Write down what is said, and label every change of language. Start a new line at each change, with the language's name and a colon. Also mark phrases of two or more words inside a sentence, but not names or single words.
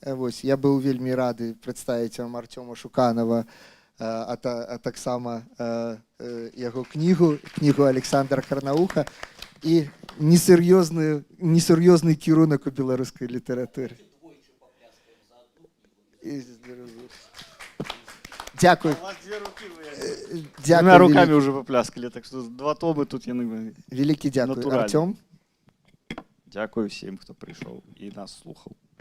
Belarusian: Я быў вельмі рады прадставіць вам Артёма Шуканова, а таксама яго кнігу Александра Карнауха і несур'ёзны кірунак у беларускай літаратуры.
Ukrainian: Дякую.
Russian: Двумя руками уже попляскали, так что 2 томы
Belarusian: тут яны. Вялікі дзякуй, Артём.
Ukrainian: Дякую всім,
Belarusian: хто прыйшоў і нас слухаў.